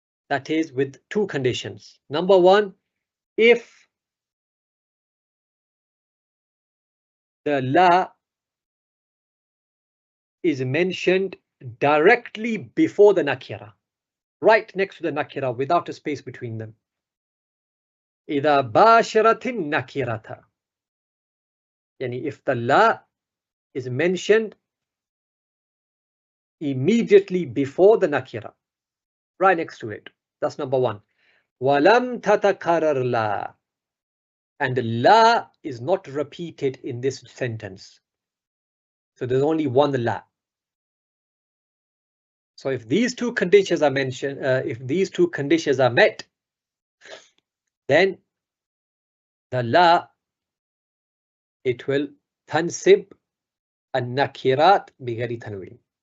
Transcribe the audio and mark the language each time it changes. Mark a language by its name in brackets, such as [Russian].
[English] That is with two conditions. Number one, if the la is mentioned directly before the nakira, right next to the nakira without a space between them. [Arabic] إذا باشرت النكرة. [English] Yani if the la is mentioned immediately before the nakira, right next to it. That's number one. [Arabic] وَلَمْ تَتَكَرَرْ la. [English] And la is not repeated in this sentence. So there's only one la. So if these two conditions are mentioned, if these two conditions are met, then the la, it will tansib an-nakirat bighayri tanween.